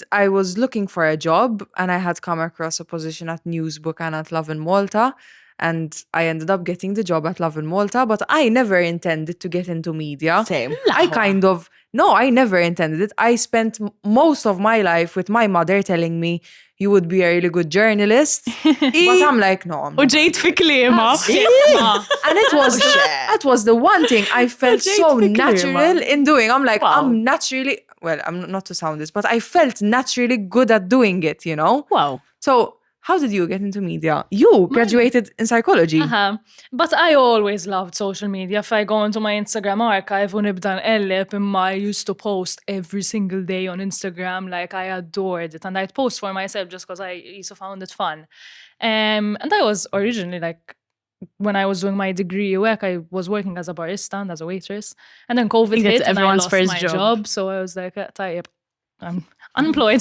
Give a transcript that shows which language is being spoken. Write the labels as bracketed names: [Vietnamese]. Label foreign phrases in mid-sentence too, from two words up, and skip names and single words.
[English] I was looking for a job, and I had come across a position at Newsbook and at Love in Malta. and I ended up getting the job at Love in Malta, but I never intended to get into media. Same. I never intended it. I spent most of my life with my mother telling me, you would be a really good journalist. But I'm like, no, I'm [Maltese] U [English] not. [Maltese] ġejt fi kliema. [English] And it was the one thing I felt so natural in doing. I'm like, I'm naturally, well, I'm not to sound this, but I felt naturally good at doing it, you know? Wow. So how did you get into media? You graduated in psychology. But I always loved social media. If I go into my Instagram archive [Maltese] u nibda nqelleb, imma [English] I used to post every single day on Instagram, like I adored it. And I'd post for myself just because I used to found it fun. And I was originally like, when I was doing my degree work, I was working as a barista and as a waitress. And then COVID hit and I lost my job. So I was like, "Tayyib, I'm unemployed."